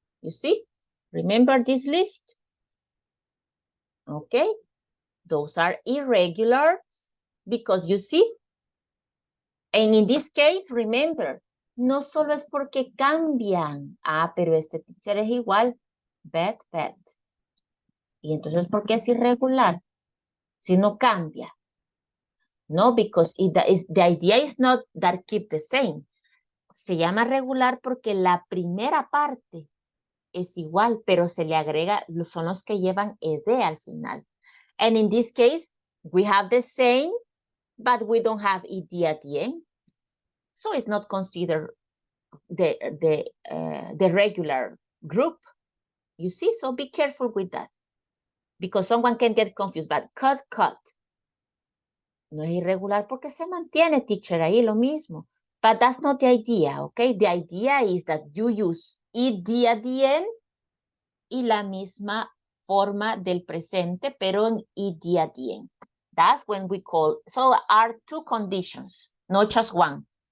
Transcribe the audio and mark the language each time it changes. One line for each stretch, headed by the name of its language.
English: You see, remember this list? Okay, those are irregulars because you see, and in this case, remember,
Spanish: no solo es porque cambian. Ah, pero este teacher es igual, bet. Y entonces, ¿por qué es irregular? Si no cambia.
English: No, because the idea is not that keep the same.
Spanish: Se llama regular porque la primera parte es igual, pero se le agrega, son los que llevan
English: ed
Spanish: al final.
English: And in this case, we have the same, but we don't have ed at the end. So it's not considered the regular group. You see, so be careful with that. Because someone can get confused, but cut.
Spanish: No es irregular porque se mantiene, teacher, ahí lo mismo.
English: But that's not the idea, okay? The idea is that you use ed at the end
Spanish: y la misma forma del presente, pero en
English: ed at the end. That's when we call, so are two conditions, not just one.